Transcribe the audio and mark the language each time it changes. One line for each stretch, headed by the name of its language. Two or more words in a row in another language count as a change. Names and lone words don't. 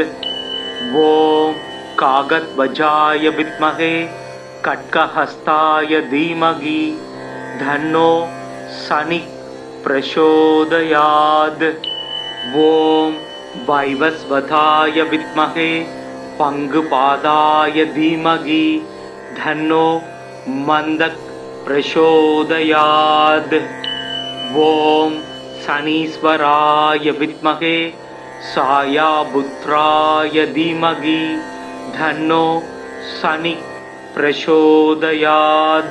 Sanskrit: ॐ काकध्वजाय विद्महे खड्गहस्ताय धीमहि तन्नो शनिः प्रचोदयात्. ॐ वैवस्वताय विद्महे पङ्गुपादाय धीमहि तन्नो मन्दक् प्रचोदयात्। ॐ शनीश्वराय विद्महे सायापुत्राय धीमहि धन्नो शनि प्रचोदयात्।